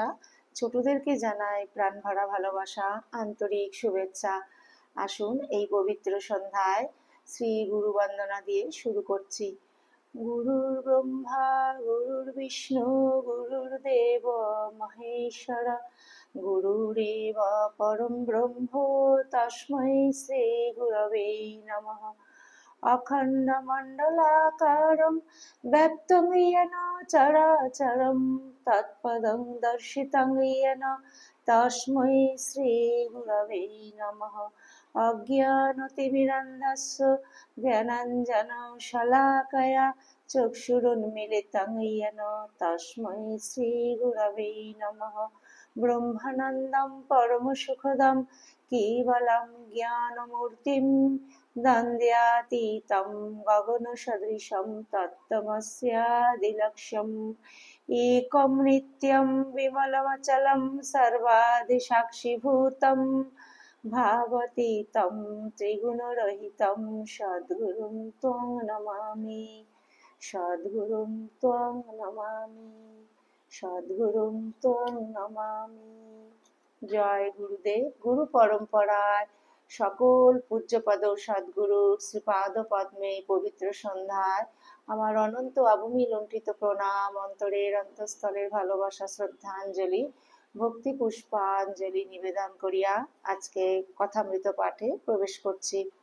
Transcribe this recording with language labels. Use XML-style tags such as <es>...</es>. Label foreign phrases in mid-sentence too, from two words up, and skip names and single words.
<bn>ছোটদেরকে জানাই প্রাণ ভরা ভালোবাসা, আন্তরিক শুভেচ্ছা। আসুন এই পবিত্র সন্ধ্যায় শ্রী গুরু বন্দনা দিয়ে শুরু করছি।</bn> <sa>গুরুর ব্রহ্মা গুরুর বিষ্ণু গুরুর্দেব মহেশ্বর, গুরুরেব পরম ব্রহ্ম তস্मै শ্রী গুরবে নমঃ। অখণ্ডমণ্ডলাকারं ব্যক্तं येन চরাচরं তৎপদং দর্শিतं येन তস্मै শ্রী গুরবে নমঃ। অজ্ঞানতিমিরন্ধস্য জ্ঞানাঞ্জনশলাকয়া চক্ষুरुन्मीलितं येन তস্मै শ্রী গুরবে নমঃ। ব্রহ্মানন্দं পরমসুখদं কেবलं জ্ঞানমূর্তিं দ্বন্দ্বাতীतं গগনসদৃশं তত্ত্বমস্যাদিলক্ষ্যम्। एकं नित्यं विमलमचलं सर्वादिसाक्षिभूतं भावतीतं त्रिगुणरहितं सद्गुरुं त्वं नमामि, सद्गुरुं त्वं नमामि, সদ্গুরুং ত্বং নমামি।</sa> <bn>জয় গুরুদেব। গুরু পরম্পরায় সকল পূজ্যপদ সদ্গুরুর শ্রীপাদ পদ্মে পবিত্র সন্ধ্যায় আমার অনন্ত আবমি লুণ্ঠিত প্রণাম, অন্তরের অন্তঃস্থলের ভালোবাসা, শ্রদ্ধাঞ্জলি, ভক্তি পুষ্পাঞ্জলি নিবেদন করিয়া আজকে কথামৃত পাঠে প্রবেশ করছি।</bn>